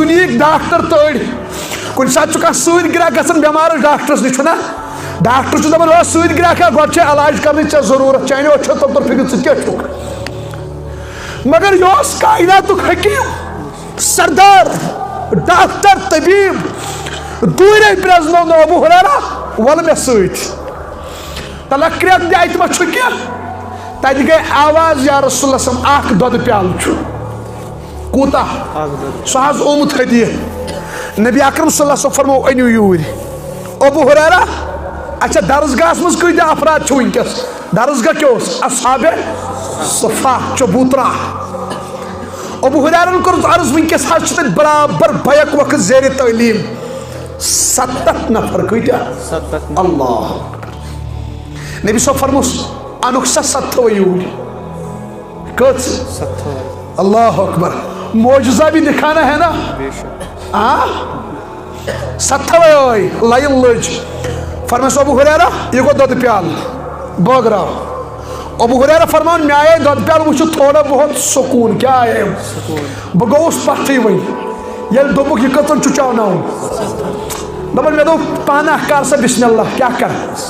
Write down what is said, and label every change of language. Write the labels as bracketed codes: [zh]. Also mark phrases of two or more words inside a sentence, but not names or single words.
[ks] دُنہِکۍ ڈاکٹر تٔڑۍ کُنہِ ساتہٕ چھُ کانٛہہ سۭتۍ گرٛاہ گژھان بٮ۪مارس ڈاکٹرس نِش چھُنہ ڈاکٹر چھُ دپان سۭتۍ گرٛاہ کیٛاہ گۄڈٕ چھے علاج کرنٕچ ژےٚ ضروٗرت چانیو أچھو تل تر فِکر ژٕ کیٛاہ چھُکھ مگر یہِ اوس کائناتُک حکیٖم سردار ڈاکٹر طبیب دوٗرے پرٛزنوو ابو ہریرہ ول مےٚ سۭتۍ تلکھ کرٛٮ۪کھ دِ اتہِ ما چھُ کینٛہہ تتہِ گٔے آواز [ar] یا رسول اللہ صلی اللہ علیہ وسلم [ks] اکھ دۄدٕ پیالہٕ چھُ کوٗتاہ سُہ حظ اومُت ہدیہ نبی اکرم [ar] صلی اللہ علیہ وسلم [ks] فرمو أنِو یوٗرۍ ابو ہریرہ اچھا درسگاہس منٛز کۭتیاہ افراد چھِ وٕنکیٚس درسگاہ کیٛاہ اوس اصحابِ صفا چبوترا ابو ہریرہن کوٚرُس عرض وٕنکیٚس حظ چھِ تتہِ برابر بیک وقت زیرِ تعلیٖم 70 نفر کۭتیاہ اللہ نبی صٲب فرموس انُکھ سا 7 یوٗرۍ کٔژ [ar] اللہ اکبر [ur] معجزہ بھی دکھانا ہے نا [ks] 7 آے لائن لٔج فرمٲیس ابو ہریرہ یہِ گوٚو دۄدٕ پیالہٕ بٲگراو ابو ہریرہ فرمان مےٚ آیے دۄدٕ پیالہٕ وٕچھِتھ [ur] تھوڑا بہت سکوٗن [ks] کیٛاہ آیے بہٕ گوٚوُس پتھٕے وۄنۍ ییٚلہِ دوٚپُکھ یہِ کٔژن چھُ چاوناوُن دپان مےٚ دوٚپ پانہٕ کر سا [ar] بسم اللہ [ks] کیٛاہ کر